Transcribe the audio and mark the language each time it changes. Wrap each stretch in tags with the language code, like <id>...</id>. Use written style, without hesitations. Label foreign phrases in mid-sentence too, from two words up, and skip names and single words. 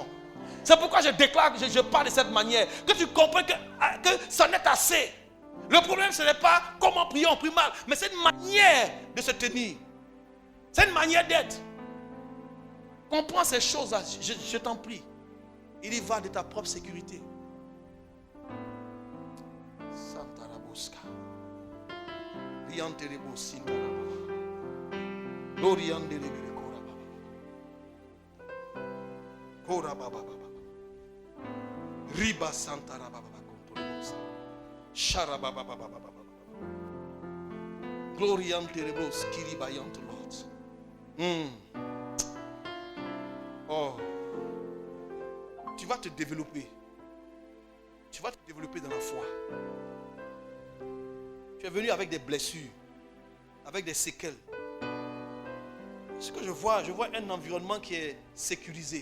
<fr>C'est pourquoi je déclare que je parle de cette manière. Que tu comprennes que ça n'est assez. Le problème, ce n'est pas comment prier, on prie mal. Mais c'est une manière de se tenir. C'est une manière d'être. Comprends ces choses-là, je t'en prie. Il y va de ta propre sécurité. Santa Raboska. Rianterebo Sindaraba. Lorianderebe Korababa. Korababa. Riba Santa Rababa Controbosa. Sharababa. Gloria Terebos, Kiribayant Lord. Oh. Tu vas te développer. Tu vas te développer dans la foi. Tu es venu avec des blessures, avec des séquelles. Ce que je vois un environnement qui est sécurisé.</fr>